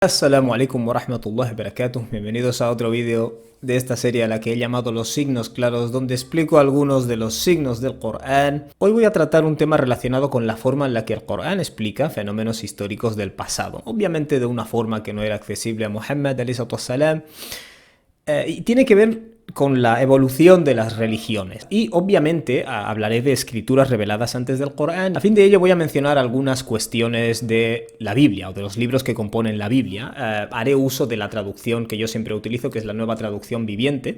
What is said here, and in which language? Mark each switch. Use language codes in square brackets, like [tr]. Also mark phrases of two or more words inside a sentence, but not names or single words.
[ar] السلام عليكم ورحمة الله وبركاته. [es] Bienvenidos a otro vídeo de esta serie a la que he llamado Los signos claros, donde explico algunos de los signos del Corán. Hoy voy a tratar un tema relacionado con la forma en la que el Corán explica fenómenos históricos del pasado, obviamente de una forma que no era accesible a Muhammad [ar] عليه السلام, [es] y tiene que ver con la evolución de las religiones. Y obviamente hablaré de escrituras reveladas antes del Corán. A fin de ello voy a mencionar algunas cuestiones de la Biblia o de los libros que componen la Biblia. Haré uso de la traducción que yo siempre utilizo, que es la Nueva Traducción Viviente.